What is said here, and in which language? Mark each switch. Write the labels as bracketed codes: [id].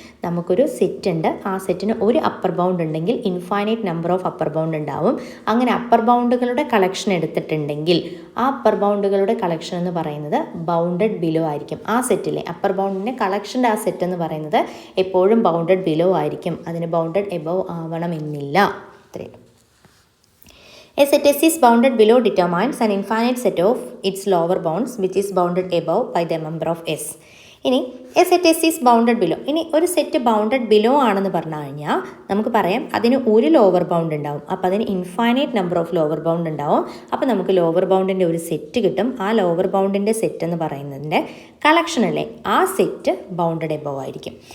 [ml] നമുക്കൊരു സെറ്റ് ഉണ്ട്. ആ സെറ്റിന് ഒരു അപ്പർ ബൗണ്ട് ഉണ്ടെങ്കിൽ infinite number of upper bound ഉണ്ടാവും. അങ്ങനെ അപ്പർ ബൗണ്ടുകളുടെ കളക്ഷൻ എടുത്തിട്ടുണ്ടെങ്കിൽ ആ അപ്പർ ബൗണ്ടുകളുടെ കളക്ഷൻ എന്ന് പറയുന്നത് ബൗണ്ടഡ് ബിലോ ആയിരിക്കും. ആ സെറ്റിലെ അപ്പർ ബൗണ്ടിൻ്റെ കളക്ഷൻ്റെ ആ സെറ്റ് എന്ന് പറയുന്നത് എപ്പോഴും ബൗണ്ടഡ് ബിലോ ആയിരിക്കും. അതിന് ബൗണ്ടഡ് എബവ് ആവണമെന്നില്ല. ഇത്രയും. [en] A set S is bounded below determines an infinite set of its lower bounds which is bounded above by the member of S. ഇനി a set S is bounded below. [ml] ഇനി ഒരു set bounded below ആണെന്ന് പറഞ്ഞു കഴിഞ്ഞാൽ നമുക്ക് പറയാം അതിന് ഒരു ലോവർ ബൗണ്ട് ഉണ്ടാവും. അപ്പോൾ അതിന് infinite number of lower bound ഉണ്ടാവും. അപ്പോൾ നമുക്ക് ലോവർ ബൗണ്ടിൻ്റെ ഒരു സെറ്റ് കിട്ടും. ആ ലോവർ ബൗണ്ടിൻ്റെ സെറ്റ് എന്ന് പറയുന്നതിൻ്റെ കളക്ഷനല്ലേ, ആ സെറ്റ് ബൗണ്ടഡ് എബവ് ആയിരിക്കും.